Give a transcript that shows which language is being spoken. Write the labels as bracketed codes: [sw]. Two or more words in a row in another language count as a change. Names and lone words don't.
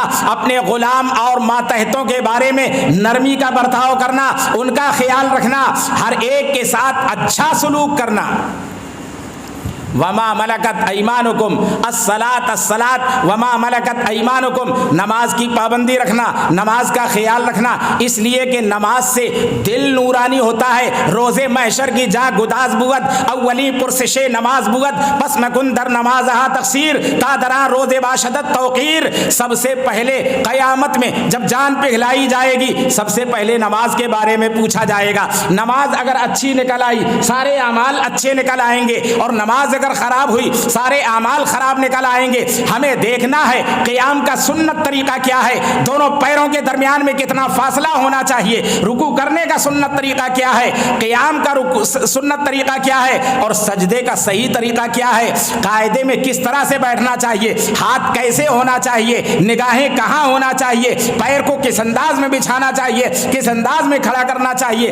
[ur] اپنے غلام اور ماتحتوں کے بارے میں نرمی کا برتاؤ کرنا, ان کا خیال رکھنا, ہر ایک کے ساتھ اچھا سلوک کرنا. [ar] وما ملکت ایمانکم الصلاۃ الصلاۃ وما ملکت ایمانکم, [ur] نماز کی پابندی رکھنا, نماز کا خیال رکھنا, اس لیے کہ نماز سے دل نورانی ہوتا ہے. [fa] روز محشر کی جا گداز بوت اولی پرسش نماز بوت پس مکن در نمازہا تقصیر تا درا روز باشدت توقیر. [ur] سب سے پہلے قیامت میں جب جان پگھلائی جائے گی سب سے پہلے نماز کے بارے میں پوچھا جائے گا. نماز اگر اچھی نکل آئی سارے اعمال اچھے نکل آئیں گے, اور نماز اگر خراب ہوئی سارے اعمال خراب نکل آئیں گے. ہمیں دیکھنا ہے قیام کا سنت طریقہ کیا ہے, دونوں پیروں کے درمیان میں کتنا فاصلہ ہونا چاہیے, رکوع کرنے کا سنت طریقہ کیا ہے, قیام کا سنت طریقہ کیا ہے, اور سجدے کا صحیح طریقہ کیا ہے, قاعدے میں کس طرح سے بیٹھنا چاہیے, ہاتھ کیسے ہونا چاہیے, نگاہیں کہاں ہونا چاہیے, پیر کو کس انداز میں بچھانا چاہیے, کس انداز میں کھڑا کرنا چاہیے.